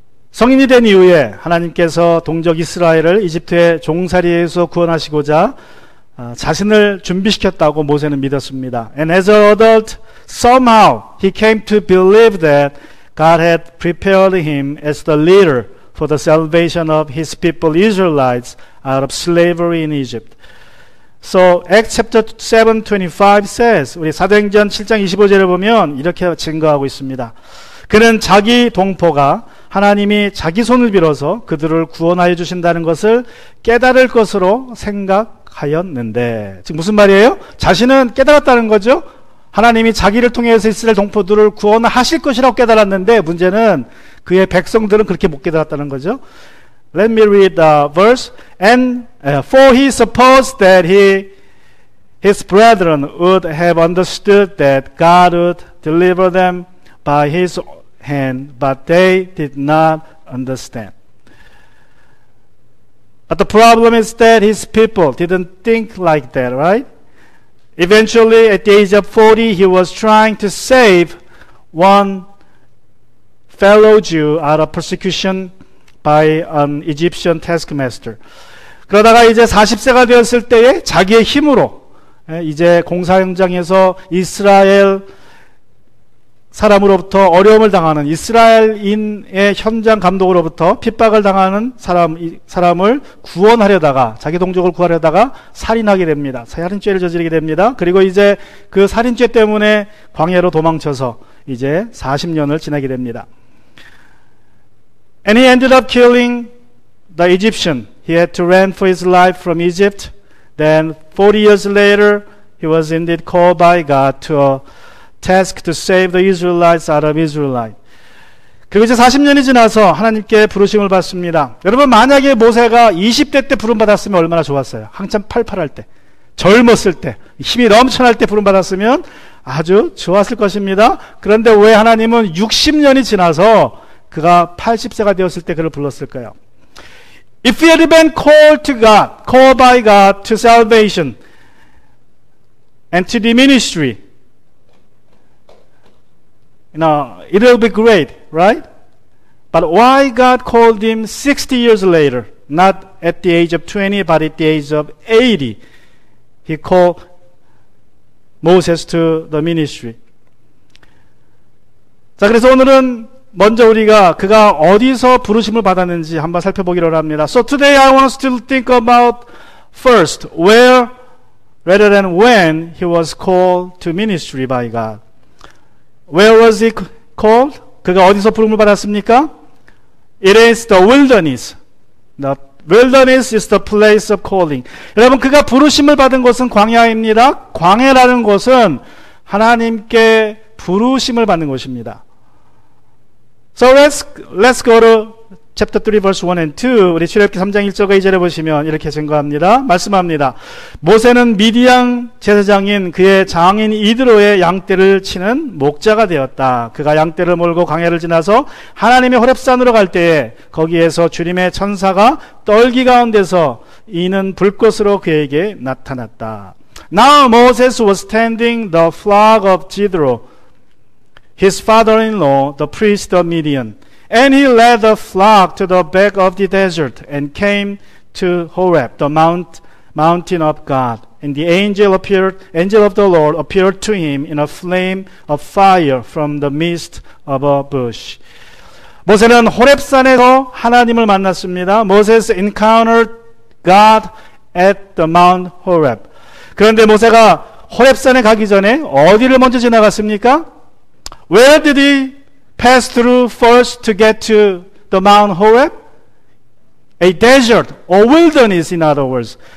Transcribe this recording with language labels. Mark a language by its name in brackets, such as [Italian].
[Korean] 성인이 된 이후에 하나님께서 동족 이스라엘을 이집트의 종살이에서 구원하시고자 자신을 준비시켰다고 모세는 믿었습니다. [English] And as an adult, somehow he came to believe that God had prepared him as the leader for the salvation of his people Israelites out of slavery in Egypt. So Acts chapter 7:25 says, [Korean] 우리 사도행전 7장 25절을 보면 이렇게 증거하고 있습니다. 그는 자기 동포가 하나님이 자기 손을 빌어서 그들을 구원하여 주신다는 것을 깨달을 것으로 생각하였는데, 지금 무슨 말이에요? 자신은 깨달았다는 거죠. 하나님이 자기를 통해서 이스라엘 동포들을 구원하실 것이라고 깨달았는데 문제는 그의 백성들은 그렇게 못 깨달았다는 거죠. [English] Let me read the verse. And for he supposed that his brethren would have understood that God would deliver them by his hand, but they did not understand. But the problem is that his people didn't think like that, right? Eventually, at the age of 40, he was trying to save one fellow Jew out of persecution by an Egyptian taskmaster. [Korean] 그러다가 이제 40세가 되었을 때에 자기의 힘으로 이제 공사 현장에서 이스라엘 사람으로부터 어려움을 당하는 이스라엘인의 현장 감독으로부터 핍박을 당하는 사람을 구원하려다가, 자기 동족을 구하려다가 살인하게 됩니다. 살인죄를 저지르게 됩니다. 그리고 이제 그 살인죄 때문에 광야로 도망쳐서 이제 40년을 지나게 됩니다. [English] And he ended up killing the Egyptian. He had to run for his life from Egypt. Then 40 years later, he was indeed called by God to a task to save the Israelites out of Israelite. [Korean] 그리고 이제 40년이 지나서 하나님께 부르심을 받습니다. 여러분, 만약에 모세가 20대 때 부름 받았으면 얼마나 좋았어요. 한참 팔팔할 때. 젊었을 때, 힘이 넘쳐날 때 부름받았으면 아주 좋았을 것입니다. 그런데 왜 하나님은 60년이 지나서 그가 80세가 되었을 때 그를 불렀을까요? [English] If he had been called to God, called by God to salvation and to the ministry, it will be great, right? But why God called him 60 years later, not at the age of 20, but at the age of 80? He called Moses to the ministry. [Korean] 자, 그래서 오늘은 먼저 우리가 그가 어디서 부르심을 받았는지 한번 살펴보기로 합니다. [English] So today I want us to think about first where rather than when he was called to ministry by God. Where was he called? [Korean] 그가 어디서 부름을 받았습니까? [English] It is the wilderness. The wilderness is the place of calling. [Korean] 여러분, 그가 부르심을 받은 곳은 광야입니다. 광야라는 곳은 하나님께 부르심을 받는 곳입니다. [English] So let's go to chapter 3 verse 1 and 2. [Korean] 우리 출애굽기 3장 1절과 2절에 보시면 이렇게 증거합니다. 말씀합니다. 모세는 미디안 제사장인 그의 장인 이드로의 양떼를 치는 목자가 되었다. 그가 양떼를 몰고 광야를 지나서 하나님의 호렙산으로 갈 때에 거기에서 주님의 천사가 떨기 가운데서 이는 불꽃으로 그에게 나타났다. [English] Now Moses was tending the flock of Jethro, his father-in-law, the priest of Midian. And he led the flock to the back of the desert and came to Horeb, the mountain of God. And the angel of the Lord appeared to him in a flame of fire from the midst of a bush. [Korean] 모세는 호렙산에서 하나님을 만났습니다. [English] Moses encountered God at the Mount Horeb. [Korean] 그런데 모세가 호렙산에 가기 전에 어디를 먼저 지나갔습니까? [English] Where did he pass through first to get to the Mount Horeb? A desert, or wilderness in other words.